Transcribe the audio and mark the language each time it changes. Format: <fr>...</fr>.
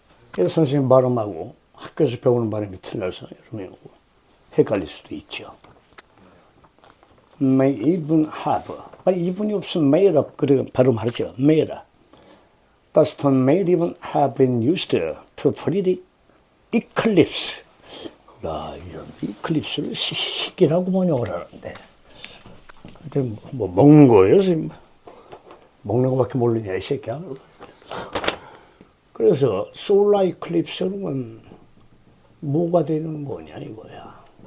<ko>그래서 선생님 발음하고 학교에서 배우는 발음이 틀려서 여러분이 헷갈릴 수도 있죠.</ko> <en>May even have</en> <ko>이분이 없으면</ko> <en>made up,</en> <ko>그래 바로 말하죠.</ko> <en>made up. The stone may even have been used to predict eclipse.</en> <ko>야, 이런 이클립스를 시기라고 번역을 하는데. 근데 뭐 먹는 거예요, 지금. 먹는 거밖에 모르냐, 이 새끼야. 그래서 솔라 이클립스는 뭐가 되는 거냐, 이거야.</ko>